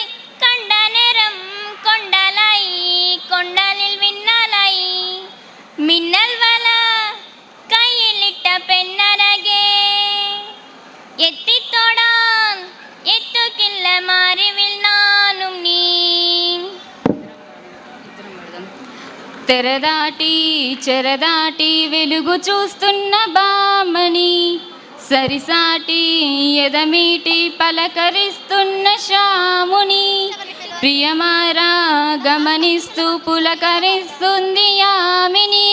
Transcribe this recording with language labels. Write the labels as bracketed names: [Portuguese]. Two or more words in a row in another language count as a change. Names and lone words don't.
[Malayalam] കണ്ട നേരം കൊണ്ടലായി, കൊണ്ടലിൽ മിന്നലായി. മിന്നൽ വല കയ്യിലിട്ട പെണ്ണരകെ എത്തിത്തൊടാൻ എത്തുകില്ല മാറിവിൽ നാനും നീ. [Telugu] తెరదాటి చెరదాటి వెలుగు చూస్తున్న బామని. సరిసాటి ఎదమీటి పలకరిస్తున్న శ్యాముని. ప్రియమారా గమనిస్తూ పులకరిస్తుంది యామిని.